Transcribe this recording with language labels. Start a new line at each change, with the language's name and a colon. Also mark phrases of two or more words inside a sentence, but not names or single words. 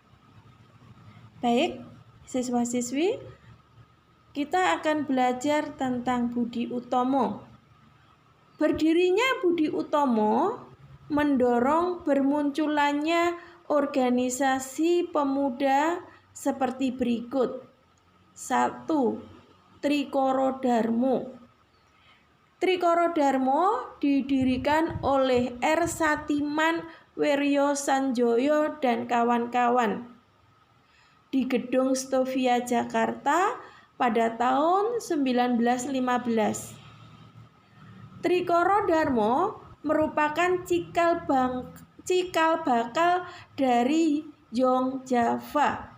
Indonesian: Baik, siswa-siswi, kita akan belajar tentang Budi Utomo. Berdirinya Budi Utomo mendorong bermunculannya organisasi pemuda seperti berikut. 1. Trikoro Darmo. Trikoro Darmo didirikan oleh R. Satiman Weryo Sanjoyo dan kawan-kawan di Gedung Stovia Jakarta pada tahun 1915. Trikoro Darmo merupakan cikal bakal dari Yong Java.